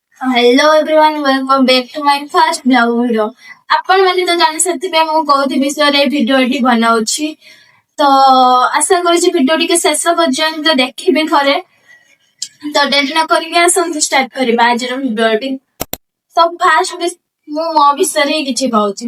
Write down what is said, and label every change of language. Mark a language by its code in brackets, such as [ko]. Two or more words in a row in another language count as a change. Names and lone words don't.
[en] Hello everyone, welcome back to my first vlog video. [or] आपण ମାନେ ତ ଜାଣି ସେଥିପାଇଁ ମୁଁ କୋଉଠି ବିଷୟରେ ଭିଡିଓଟି ବନାଉଛି ତ ଆଶା କରୁଛି ଭିଡିଓ ଟିକେ ଶେଷ ପର୍ଯ୍ୟନ୍ତ ଦେଖିବେ ଥରେ ତ ଡେରି ନ କରିକି ଆସନ୍ତୁ ଷ୍ଟାର୍ଟ କରିବା ଆଜିର ଭିଡିଓଟି। ତ ଫାର୍ଷ୍ଟ ମୁଁ ମୋ ବିଷୟରେ ହିଁ କିଛି କହୁଛି।